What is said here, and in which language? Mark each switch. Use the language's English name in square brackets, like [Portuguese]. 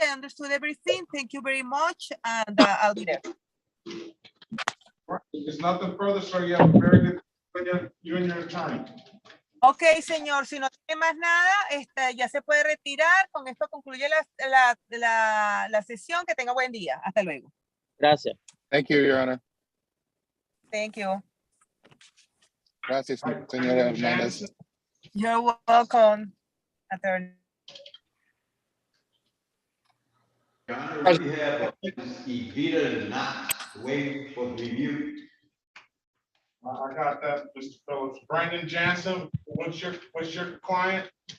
[English] I understood everything. Thank you very much. And I'll be there. There's nothing further, sir. You have a very good, you and your attorney. [Spanish] Ok, señor, si no tiene más nada, ya se puede retirar. Con esto concluye la sesión. Que tenga buen día. Hasta luego. Gracias. [English] Thank you, Your Honor. Thank you. [Spanish] Gracias, señora Hernandez. [English] You're welcome, attorney. We have Evita Knox waiting for the review. I got that, Mr. Phillips. Brandon Jansen, what's your client?